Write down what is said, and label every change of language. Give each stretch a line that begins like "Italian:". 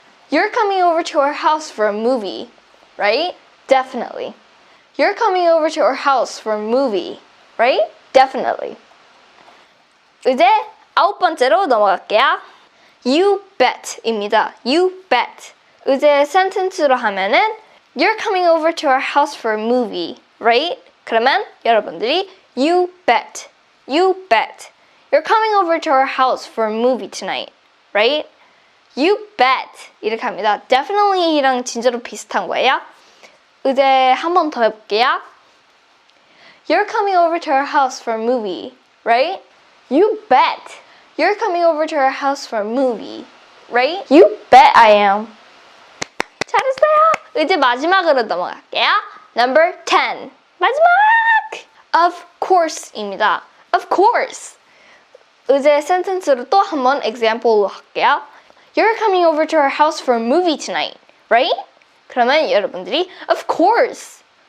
English: You're coming over to our house for a movie, right? Definitely. You're coming over to our house for a movie, right? Definitely.
Korean: 이제 9번째로 넘어갈게요.
English: You bet입니다. You bet.
Korean: 이제 sentence로 하면은
English: You're coming over to our house for a movie, right?
Korean: 그러면 여러분들이
English: You bet. You're coming over to our house for a movie tonight, right?
Korean: You bet. 이렇게 합니다. Definitely랑 진짜로 비슷한 거예요. 이제 한 번 더 해볼게요.
English: You're coming over to our house for a movie, right? You bet. You're coming over to our house for a movie, right? You bet I am.
Korean: 잘했어요. 이제 마지막으로 넘어갈게요.
English: Number 10.
Korean: 마지막!
English: Of course입니다. Of course.
Korean: 이제 sentence로 또 한 번 example로 할게요.
English: You're coming over to our house for a movie tonight, right?
Korean: 그러면 여러분들이
English: of course.